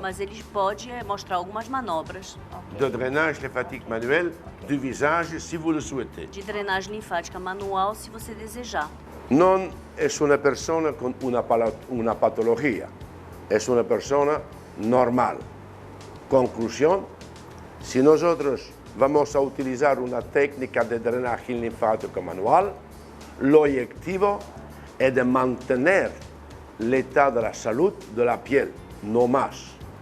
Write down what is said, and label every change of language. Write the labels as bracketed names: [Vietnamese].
[Portuguese] Mas ele pode mostrar algumas manobras [French] de drainage lymphatique manuel du visage si vous le souhaitez. [Portuguese] de drenagem linfática manual, se você desejar. [Spanish] Non es una persona con una patología, es una persona normal. Conclusión, si nosotros vamos a utilizar una técnica de drenaje linfático manual, lo objetivo es de mantener [French] l'état [Spanish] de la salud de la piel, no más.